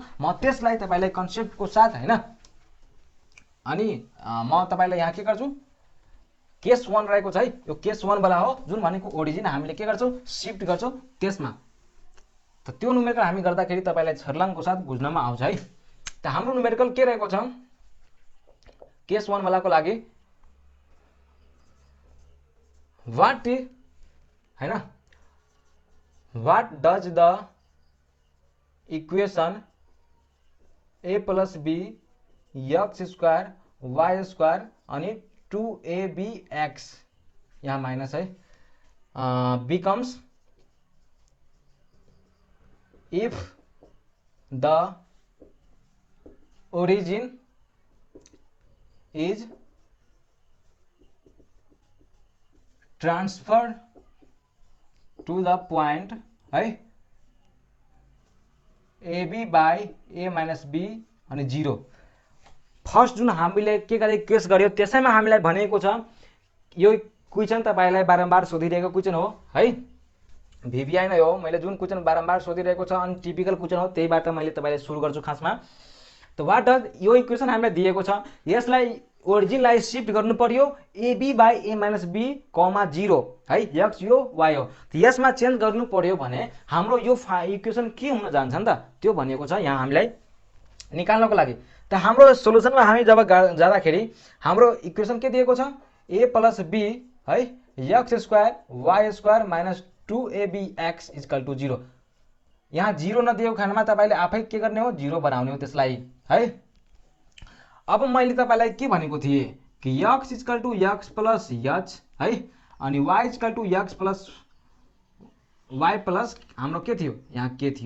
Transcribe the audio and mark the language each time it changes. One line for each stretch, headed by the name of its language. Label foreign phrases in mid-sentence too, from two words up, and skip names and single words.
Nepali: म त्यसलाई तपाईलाई कन्सेप्टको साथ हैन अनि म तपाईलाई यहाँ के गर्छु केस 1 रहेको छ है यो केस 1 वाला हो जुन भनेको ओरिजिन हामीले के गर्छौं शिफ्ट गर्छौं त्यसमा। त त्यो न्युमेरिकल हामी गर्दाखेरि तपाईलाई छर्लङको साथ बुझ्नमा आउँछ है। त हाम्रो न्युमेरिकल के रहेको छ केस 1 वालाको लागि व्हाट हैन
English: what does the equation a plus b x square y square
Nepali: अनि 2abx यहाँ माइनस है becomes
English: if the origin is transferred to the point है ab by a minus b अनि 0।
Nepali: फर्स्ट जुन हामीले के गरे केस गर्यो त्यसैमा हामीलाई भनेको छ यो क्वेशन तपाईलाई बारम्बार सोधिरहेको क्वेशन हो है भिभिआई नै हो। मैले जुन क्वेशन बारम्बार सोधिरहेको छ अनि टिपिकल क्वेशन हो त्यहीबाट मैले तपाईलाई सुरु गर्छु खासमा। त
English: what does
Nepali: यो इक्वेसन हामीलाई दिएको छ यसलाई ओरिजिनलाई शिफ्ट गर्नु पर्यो
English: ab by a minus b,
Nepali: 0 है x यो y हो। त यसमा चेन्ज गर्नु पर्यो भने हाम्रो यो इक्वेसन के हुन जान्छ नि त त्यो भनेको छ यहाँ हामीलाई निकाल्नको लागि। त हाम्रो सोलुसनमा हामी जब जाँदाखेरि हाम्रो इक्वेसन के दिएको छ
English: a plus b
Nepali: है
English: x square y square minus 2abx equal to 0.
Nepali: यहाँ 0 नदिएको खण्डमा तपाईले आफै के गर्ने हो 0 बनाउने हो त्यसलाई है। अब मैले तपाईलाई के भनेको थिए कि
English: x equal to x plus h
Nepali: है अनि
English: y equal to x plus y plus
Nepali: हाम्रो के थियो यहाँ के थियो।